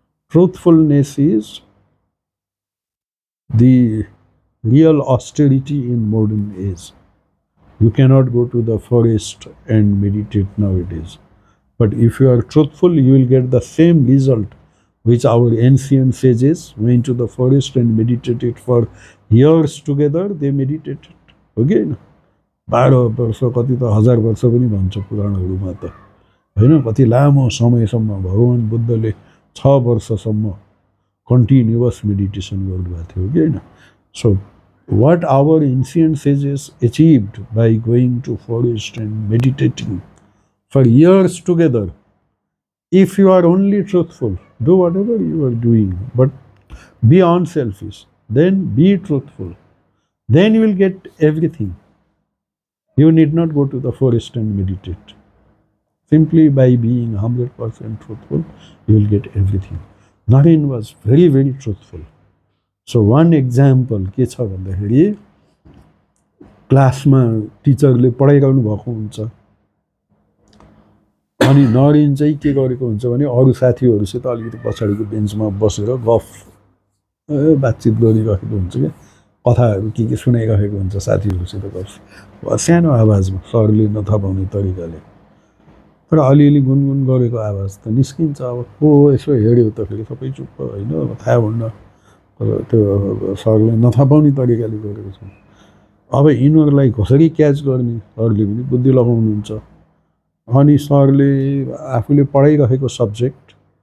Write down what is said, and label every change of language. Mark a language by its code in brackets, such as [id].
[en] Truthfulness is the real austerity in modern age. You cannot go to the forest and meditate nowadays. But if you are truthful, you will get the same result which our ancient sages went to the forest and meditated for years together. They meditated. Okay? [ne] 12 वर्ष कति त 1000 वर्ष पनि भन्छ पुराणहरूमा त होइन। कति लामो समयसम्म भगवान बुद्धले 6 वर्षसम्म कन्टिन्युअस मेडिटेसन गर्नुभएको थियो कि होइन। [en] So what our ancient sages achieved by going to forest and meditating for years together, if you are only truthful, do whatever you are doing, but be unselfish, then be truthful, then you will get everything. You need not go to the forest and meditate. Simply by being 100% truthful, you will get everything. Naren was very, very truthful. So one example [ne] के छ भन्दाखेरि क्लासमा टिचरले पढाइरहनु भएको हुन्छ अनि नरेन चाहिँ के गरेको हुन्छ भने अरू साथीहरूसित अलिकति पछाडिको बेन्चमा बसेर गफ बातचित गरिरहेको हुन्छ क्या कथाहरू के सुनाइरहेको हुन्छ साथीहरूसित गफ सानो आवाजमा सरले नथपाउने तरिकाले तर अलिअलि गुनगुन गरेको आवाज त निस्किन्छ अब को यसो हेऱ्यो त फेरि सबै चुप्प होइन थाहा हुन्न त्यो सरले नथपाउने तरिकाले गरेको छ अब यिनीहरूलाई कसरी क्याच गर्ने सरले पनि बुद्धि लगाउनुहुन्छ अनि सरले आफूले पढाइरहेको सब्जेक्ट